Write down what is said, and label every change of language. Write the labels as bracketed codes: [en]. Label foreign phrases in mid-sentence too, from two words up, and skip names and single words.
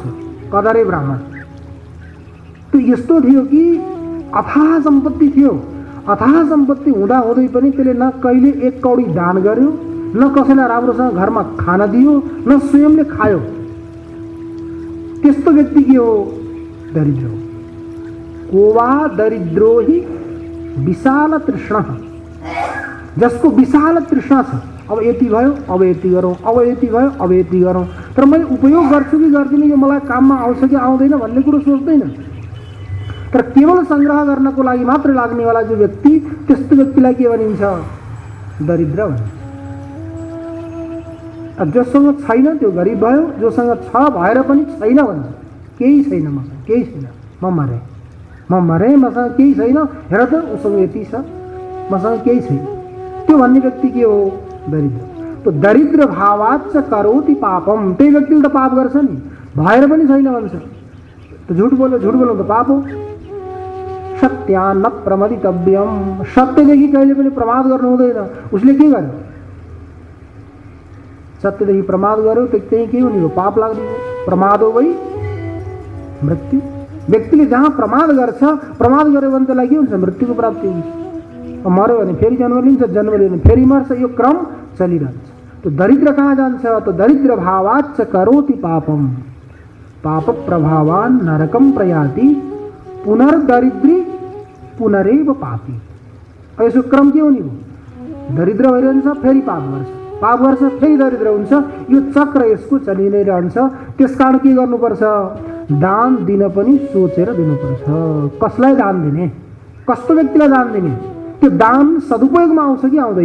[ne] कदरे ब्राह्मण त्यो यस्तो थियो कि अथाह सम्पत्ति थियो। अथाह सम्पत्ति हुँदाहुँदै पनि त्यसले न कहिले एक कौडी दान गर्यो, न कसैलाई राम्रोसँग घरमा खाना दियो, न स्वयंले खायो। त्यस्तो व्यक्ति के हो? दरिद्र हो। [sa] कोवा दरिद्रो हि विशाल तृष्णा। [ne] जसको विशाल तृष्णा छ, अब यति भयो अब यति गरौँ, अब यति भयो अब यति गरौँ, तर मैले उपयोग गर्छु कि गर्दिनँ, यो मलाई काममा आउँछ कि आउँदैन भन्ने कुरो सोच्दैन। तर केवल संग्रह गर्नको लागि मात्र लाग्नेवाला जो व्यक्ति, त्यस्तो व्यक्तिलाई के भनिन्छ? दरिद्र भनिन्छ। जोसँग छैन त्यो गरिब भयो, जोसँग छ भएर पनि छैन भन्छ, केही छैन मसँग, केही छैन, म मरे मसँग केही छैन, हेर त उसँग यति छ, मसँग केही छैन, त्यो भन्ने व्यक्ति के हो? दरिद्र। [sa] तो दरिद्र भावाच्च करोति पापम। [ne] त्यही व्यक्तिले त पाप गर्छ नि, भएर पनि छैन भन्छ, त झुट बोल्यो त पाप हो। [sa] सत्या न प्रमदितव्यम। [ne] सत्यदेखि कहिले पनि प्रमाद गर्नु हुँदैन। उसले के गर्यो? सत्यदेखि प्रमाद गर्यो त त्यही के हुने हो? पाप लाग्ने हो। [sa] प्रमादो वै मृत्यु। [ne] व्यक्तिले जहाँ प्रमाद गर्छ, प्रमाद गर्यो भने त्यसलाई के हुन्छ? मृत्युको प्राप्ति हुन्छ। मर्यो भने फेरि जन्म लिन्छ, जन्म लियो भने फेरि मर्छ, यो क्रम चलिरहन्छ। तो दरिद्र कहाँ जान्छ? [sa] तो दरिद्र भावाच्च करोति पापम पाप प्रभावान नरकम प्रयाति पुनर्दरिद्री पुनरेव पापी। [ne] अब यसको क्रम के हुने हो? दरिद्र भइरहन्छ, फेरि पाप गर्छ, पाप गर्छ फेरि दरिद्र हुन्छ, यो चक्र यसको चलि नै रहन्छ। त्यसकारण के गर्नुपर्छ? दान दिन पनि सोचेर दिनुपर्छ। कसलाई दान दिने, कस्तो व्यक्तिलाई दान दिने, त्यो दान सदुपयोगमा आउँछ कि आउँदैन?